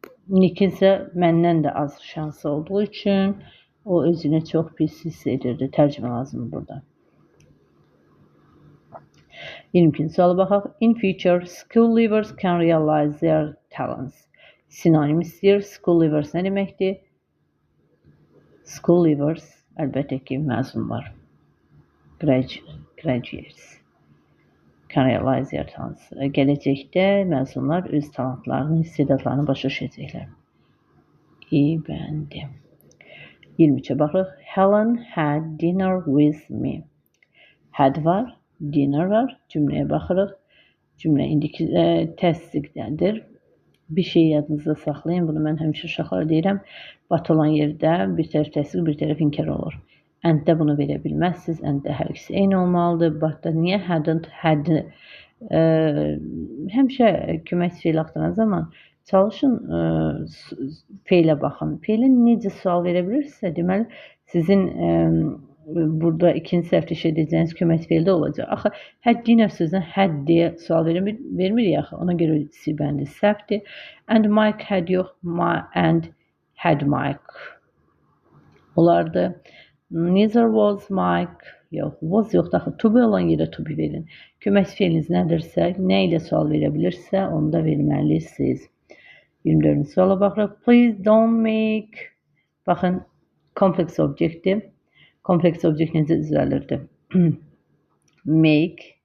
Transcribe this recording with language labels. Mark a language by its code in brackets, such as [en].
[az] Nick'in isə məndən də az şansı olduğu üçün o özünü çox pis hiss edirdi. Tərcümə lazımdır burada. 22-ci suala baxaq. [en] In future, school leavers can realize their talents. [az] Sinonim istəyir. School leavers nə deməkdir? School leavers əlbəttə ki, məzunlar. [en] Graduates. Can realize their talents. [az] Gələcəkdə məzunlar öz talantlarını, istedadlarını başa düşəcəklər. İbəndi. 23-ə baxırıq. [en] Helen had dinner with me. [az] Had var, dinner var. Cümləyə baxırıq. Cümlə indiki təsdiqdəndir. Bir şey yadınızda saxlayın. Bunu mən həmişə uşaqlara deyirəm. Bat olan yerdə bir tərəf təsdiq, bir tərəf inkar olur. And-də bunu verə bilməzsiniz. And-də hər ikisi eyni olmalıdır. But-da niyə hadn't, had həmişə köməkçi feil axtaran zaman çalışın feilə baxın. Feilin necə sual verə bilirsə, deməli sizin burada ikinci səhvdə işə edəcəyiniz köməkçi feildə olacaq. Axı had dinner sözünə had deyə sual vermirik axı. Ona görə sibəndi səhvdir. [en] And Mike had [az] yox, [en] and had Mike [az] olardı. [en] Neither was Mike. [az] Yox, was yoxdur. Axı, to be olan yerə to be verin. Köməkçi feiliniz nədirsə, nə ilə sual verə bilirsə, onu da verməlisiniz. 24-cü suala baxırıq. [en] Please don't make. [az] Baxın, kompleks obyektiv. Kompleks obyekt necə düzəlirdi? Make.